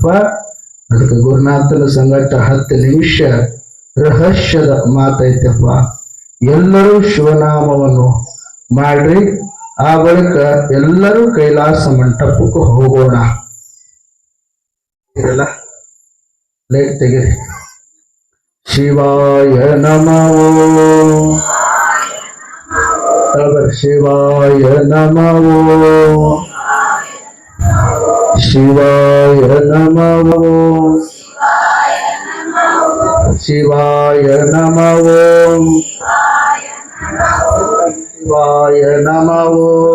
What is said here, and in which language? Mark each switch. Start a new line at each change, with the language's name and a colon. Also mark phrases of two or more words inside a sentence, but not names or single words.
Kannada: ಅದಕ್ಕೆ ಗುರುನಾಥನ ಸಂಗಟ 10 ನಿಮಿಷ ರಹಸ್ಯದ ಮಾತೈತಪ್ಪ. ಎಲ್ಲರೂ ಶಿವನಾಮವನ್ನು ಮಾಡ್ರಿ. ಆ ಬಳಿಕ ಎಲ್ಲರೂ ಕೈಲಾಸ ಮಂಟಪಕ್ಕೆ ಹೋಗೋಣ. ಇರಲ್ಲ ಲೈಟ್ ತೆಗಿರಿ.
Sanskrit: ಶಿವಾಯ ನಮೋ ಶಿವಾಯ ನಮೋ ಶಿವಾಯ ನಮೋ ಶಿವಾಯ ನಮೋ ಶಿವಾಯ ನಮೋ